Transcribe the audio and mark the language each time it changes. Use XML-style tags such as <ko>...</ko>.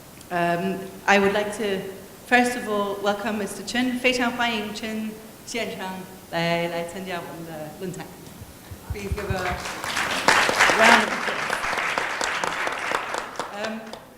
<en>I would like to, first of all, welcome Mr. Chen.</en> <zh>非常欢迎 Chen 现场来参加我们的论坛。</zh> <en>Please give a round of applause.</en>